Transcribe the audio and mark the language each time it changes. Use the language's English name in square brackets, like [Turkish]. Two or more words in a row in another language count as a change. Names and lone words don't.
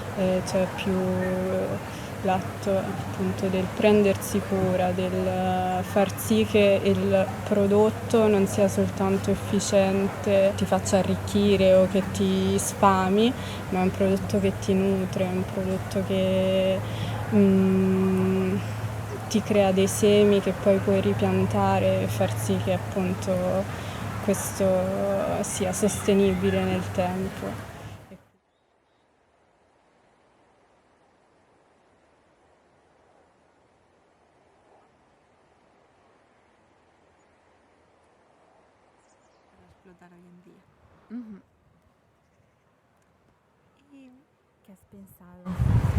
[Italian] Appunto c'è più l'atto appunto del prendersi cura, del far sì che il prodotto non sia soltanto efficiente, ti faccia arricchire o che ti sfami, ma è un prodotto che ti nutre, è un prodotto che ti crea dei semi che poi puoi ripiantare e far sì che appunto questo sia sostenibile nel tempo. [Spanish] Explotar hoy en día. ¿Y qué has pensado?